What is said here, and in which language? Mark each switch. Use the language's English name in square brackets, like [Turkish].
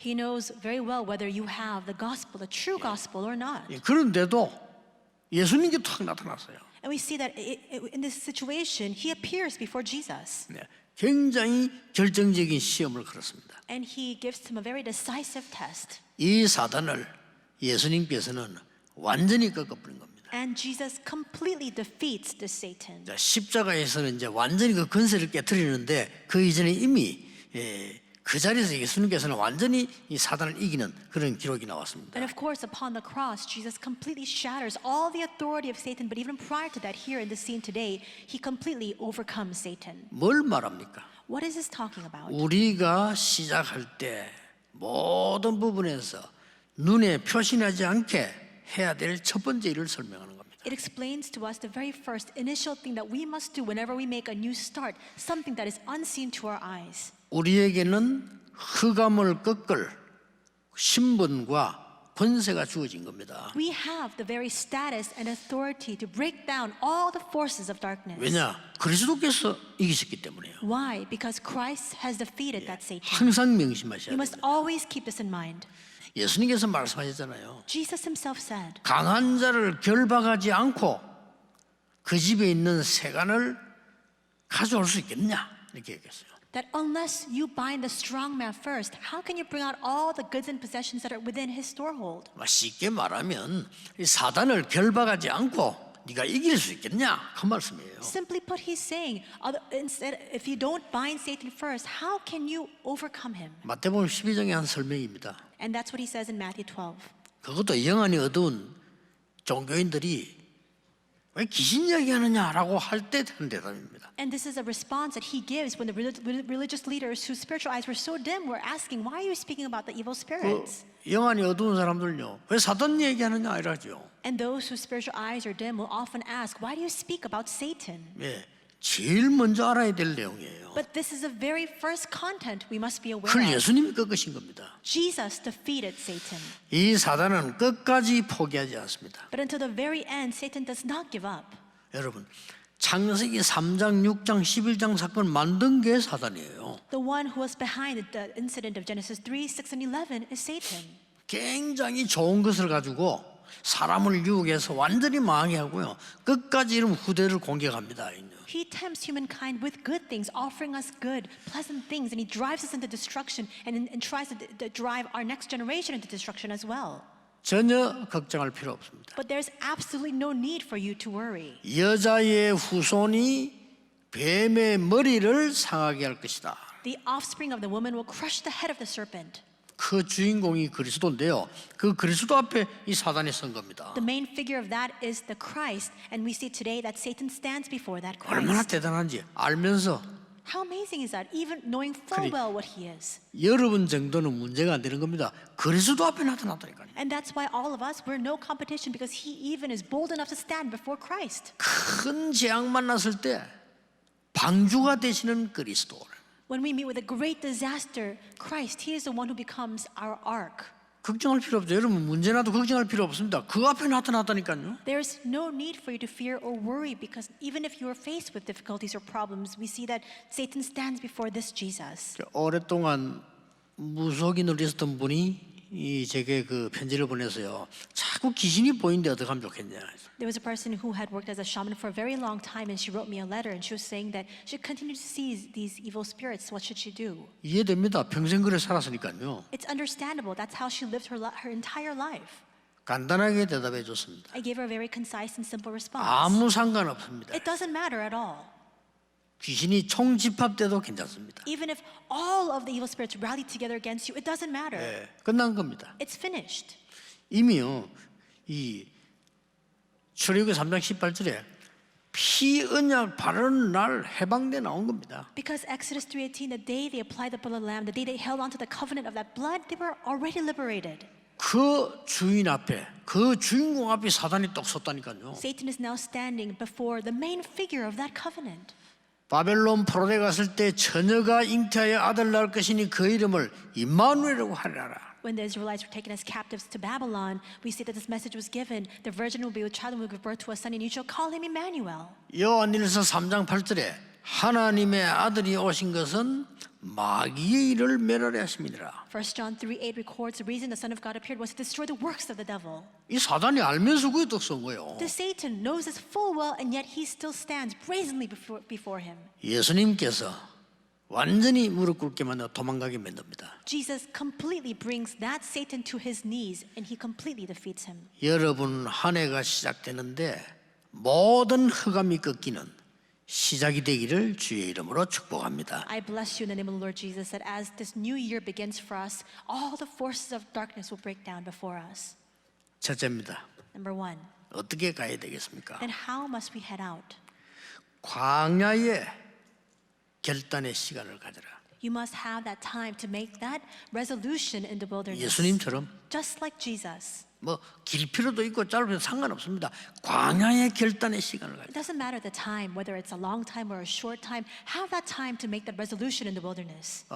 [English] He knows very well whether you have the gospel, the true gospel or not. [Korean] 그런데도 예수님께 탁 나타났어요. [English] And we see that in this situation, he appears before Jesus. [Korean] 굉장히 결정적인 시험을 걸었습니다. [English] And he gives him a very decisive test. [Korean] 이 사단을 예수님께서는 완전히 꺾어버린 겁니다. [English] And Jesus completely defeats the Satan. [Korean] 십자가에서는 이제 완전히 그 근세를 깨뜨리는데 그 이전에 이미 그 자리에서 예수님께서는 완전히 이 사단을 이기는 그런 기록이 나왔습니다. [English] And of course, upon the cross, Jesus completely shatters all the authority of Satan. But even prior to that, here in the scene today, he completely overcomes Satan. [Korean] 뭘 말합니까? [English] What is this talking about? [Korean] 우리가 시작할 때 모든 부분에서 눈에 표시나지 않게 해야 될 첫 번째 일을 설명하는 겁니다. [English] It explains to us the very first initial thing that we must do whenever we make a new start, something that is unseen to our eyes. [Korean] 우리에게는 흑암을 꺾을 신분과 권세가 주어진 겁니다. [English] We have the very status and authority to break down all the forces of darkness. [Korean] 왜냐? 그리스도께서 이기셨기 때문에요. [English] Why? Because Christ has defeated that Satan. [Korean] 항상 명심하셔야 [English] You must [Korean] 됩니다. [English] always keep this in mind. [Korean] 예수님께서 말씀하셨잖아요. [English] Jesus himself said, [Korean] 강한 자를 결박하지 않고 그 집에 있는 세간을 가져올 수 있겠냐? 이렇게 얘기했어요. [English] that unless you bind the strong man first, how can you bring out all the goods and possessions that are within his storehold? [Korean] 쉽게 말하면 이 사단을 결박하지 않고 네가 이길 수 있겠냐? 그 말씀이에요. [English] Simply put, he's saying, instead, if you don't bind Satan first, how can you overcome him? [Korean] 마태복음 12장의 한 설명입니다. [English] And that's what he says in Matthew 12. [Korean] 그것도 영안이 어두운 종교인들이 왜 귀신 이야기하느냐라고 할 때 하는 대답입니다. [English] And this is a response that he gives when the religious leaders whose spiritual eyes were so dim were asking, why are you speaking about the evil spirits? [Korean] 영안이 어두운 사람들요, 왜 사단 얘기하느냐 이러죠. [English] And those whose spiritual eyes are dim will often ask, why do you speak about Satan? [Korean] 예, 제일 먼저 알아야 될 내용이에요. [English] But this is the very first content we must be aware [Korean] 그걸 [English] of. [Korean] 예수님이 꺾으신 겁니다. [English] Jesus defeated Satan. [Korean] 이 사단은 끝까지 포기하지 않습니다. [English] But until the very end, Satan does not give up. [Korean] 여러분, 창세기 3장, 6장, 11장 사건 만든 게 사단이에요. [English] The one who was behind the incident of Genesis 3, 6, and 11 is Satan. [Korean] 굉장히 좋은 것을 가지고 사람을 유혹해서 완전히 망하게 하고요. 끝까지 이런 후대를 공격합니다. [English] He tempts humankind with good things, offering us good, pleasant things, and he drives us into destruction and tries to drive our next generation into destruction as well. [Korean] 전혀 걱정할 필요 없습니다. [English] But there's absolutely no need for you to worry. [Korean] 여자의 후손이 뱀의 머리를 상하게 할 것이다. [English] The offspring of the woman will crush the head of the serpent. [Korean] 그 주인공이 그리스도인데요. 그 그리스도 앞에 이 사단이 선 겁니다. [English] The main figure of that is the Christ, and we see today that Satan stands before that [Korean] 얼마나 [English] Christ. [Korean] 대단한지 알면서 [English] How amazing is that? Even knowing full well what he is. [Korean] 여러분 정도는 문제가 안 되는 겁니다. 그리스도 앞에 나타났다니까요. [English] And that's why all of us, we're no competition because he even is bold enough to stand before Christ. [Korean] 큰 재앙 만났을 때 방주가 되시는 그리스도. [English] When we meet with a great disaster, Christ, he is the one who becomes our ark. [Korean] 걱정할 필요 없죠. 여러분 문제 나도 걱정할 필요 없습니다. 그 앞에 나타났다니까요. [English] There's no need for you to fear or worry because even if you are faced with difficulties or problems, we see that Satan stands before this Jesus. [Korean] 오랫동안 무속인으로 있었던 분이 제게 그 편지를 보내서요. 자꾸 귀신이 보이는데 어떻게 하면 좋겠냐. [English] There was a person who had worked as a shaman for a very long time, and she wrote me a letter, and she was saying that she continued to see these evil spirits. What should she do? [Korean] 이해됩니다. 평생 그래 살았으니까요. [English] It's understandable. That's how she lived her entire life. [Korean] 간단하게 대답해 줬습니다. [English] I gave her a very concise and simple response. [Korean] 아무 상관없습니다. [English] It doesn't matter at all. [Korean] 귀신이 총집합돼도 괜찮습니다. [English] Even if all of the evil spirits rally together against you, it doesn't matter. [Korean] 끝난 겁니다. [English] It's finished. [Korean] 이미요 이 출애굽기 3장 18절에 피 언약 바르는 날 해방돼 나온 겁니다. [English] Because Exodus 3:18, the day they applied the blood of the lamb, the day they held on to the covenant of that blood, they were already liberated. [Korean] 그 주인 앞에 그 주인공 앞에 사단이 떡 섰다니까요. [English] Satan is now standing before the main figure of that covenant. [Korean] 바벨론 포로되 갔을 때 처녀가 잉태하여 아들 낳을 것이니 그 이름을 임마누엘이라고 하리라. [English] When the Israelites were taken as captives to Babylon, we see that this message was given. The virgin will be with child and will give birth to a son, and you shall call him Emmanuel. [Korean] 요한일서 3장 8절에 하나님의 아들이 오신 것은 마귀의 일을 멸하려 하심이니라. [English] 1 John 3:8 records the reason the Son of God appeared was to destroy the works of the devil. [Korean] 이 사단이 알면서 그게 떡선 거예요. [English] The Satan knows this full well, and yet he still stands brazenly before him. [Korean] 예수님께서 완전히 무릎 꿇게 만들어 도망가게 만듭니다. [English] Jesus completely brings that Satan to his knees, and he completely defeats him. [Korean] 여러분 한 해가 시작되는데 모든 흑암이 꺾이는 시작이 되기를 주의 이름으로 축복합니다. [English] I bless you in the name of the Lord Jesus that as this new year begins for us, all the forces of darkness will break down before us. [Korean] 첫째입니다. [English] Number one, [Korean] 어떻게 가야 되겠습니까? [English] then how must we head out? [Korean] 광야의 결단의 시간을 가져라. [English] You must have that time to make that resolution in the wilderness. [Korean] 예수님처럼 [English] Just like Jesus. [Korean] 뭐 길 필요도 있고 짧아도 상관없습니다. 광야의 결단의 시간을 가져라. [English] It doesn't matter the time, whether it's a long time or a short time. Have that time to make that resolution in the wilderness.